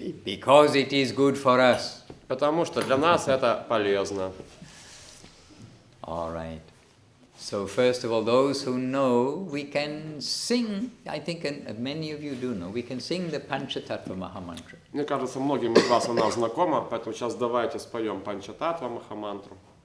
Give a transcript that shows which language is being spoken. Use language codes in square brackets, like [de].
[en] Because it is good for us. [ru] Потому что для нас это полезно. [en] All right. So first of all, those who know, we can sing, I think many of you do know, we can sing the Panchatattva Mahamantra. [ru] Мне кажется, многим из вас она знакома, поэтому сейчас давайте споем Панчататва Махамантру.